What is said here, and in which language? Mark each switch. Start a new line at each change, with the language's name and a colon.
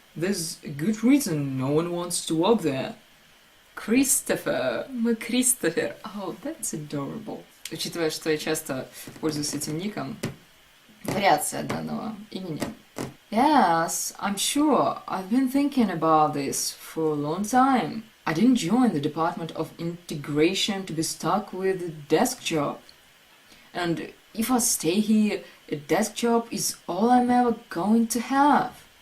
English: There's a good reason no one wants to work there.
Russian: Кристофер. Мы Кристофер.
English: Oh, that's adorable.
Russian: Учитывая, что я часто пользуюсь этим ником, вариация данного имени.
English: Yes, I'm sure. I've been thinking about this for a long time. I didn't join the Department of Integration to be stuck with a desk job. And if I stay here, a desk job is all I'm ever going to have.